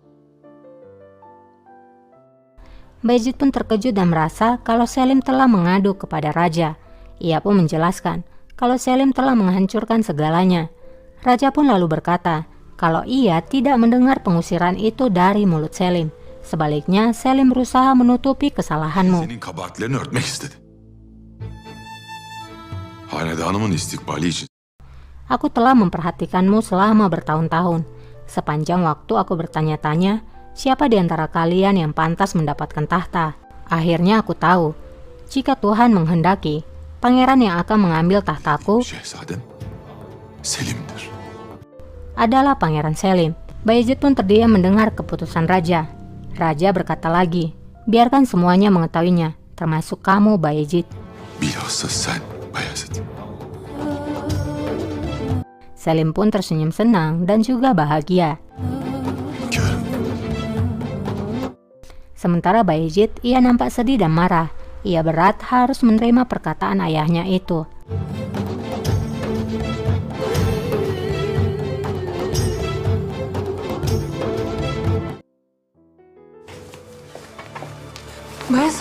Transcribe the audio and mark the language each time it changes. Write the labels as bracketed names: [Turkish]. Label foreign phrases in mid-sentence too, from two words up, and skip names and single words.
[Indonesian] Bayezid pun terkejut dan merasa kalau Selim telah mengadu kepada raja. Ia pun menjelaskan kalau Selim telah menghancurkan segalanya. Raja pun lalu berkata kalau ia tidak mendengar pengusiran itu dari mulut Selim. Sebaliknya, Selim berusaha menutupi kesalahanmu. [Turkish] Senin kabahatlerini örtmek istedi. Hanedanımın istikbali için. [Indonesian] Aku telah memperhatikanmu selama bertahun-tahun. Sepanjang waktu aku bertanya-tanya, siapa di antara kalian yang pantas mendapatkan tahta? Akhirnya aku tahu, jika Tuhan menghendaki, pangeran yang akan mengambil tahtaku [Turkish] Şehzadem Selim'dir. [Indonesian] adalah Pangeran Selim. Bayezid pun terdiam mendengar keputusan raja. Raja berkata lagi, biarkan semuanya mengetahuinya, termasuk kamu, Bayezid. [Turkish] Bilhassa sen Bayezid. [Indonesian] Selim pun tersenyum senang dan juga bahagia. [Turkish] Hünkârım. [Indonesian] Sementara Bayezid, ia nampak sedih dan marah. Ia berat harus menerima perkataan ayahnya itu. Bayezid.